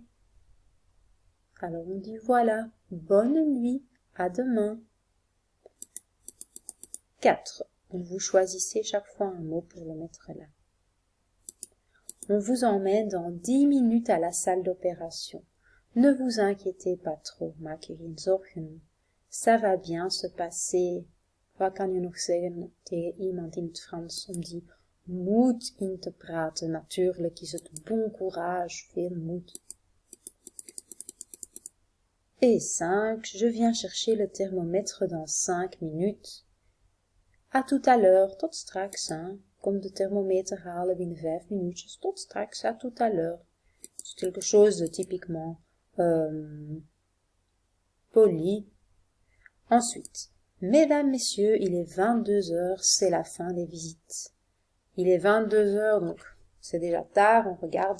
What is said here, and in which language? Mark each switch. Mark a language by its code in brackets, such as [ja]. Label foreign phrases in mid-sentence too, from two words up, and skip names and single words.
[fr] Alors on dit voilà, bonne nuit, à demain. 4. Vous choisissez chaque fois un mot pour le mettre là. On vous emmène dans 10 minutes à la salle d'opération. Ne vous inquiétez pas trop, [nl] maak je geen zorgen. [fr] Ça va bien se passer. [nl] Wat kan je nog zeggen tegen iemand in het Frans om die moed in te praten? Natuurlijk is het [fr] bon courage, [nl] veel moed. [fr] Et 5. Je viens chercher le thermomètre dans 5 minutes. À tout à l'heure, [nl] tot straks, hein. Kom de thermometer halen binnen 5 minuutjes, tot straks, [fr] à tout à l'heure. C'est quelque chose de typiquement poli. Ensuite, mesdames, messieurs, il est 22 heures, c'est la fin des visites. Il est 22 heures, donc c'est déjà tard, on regarde.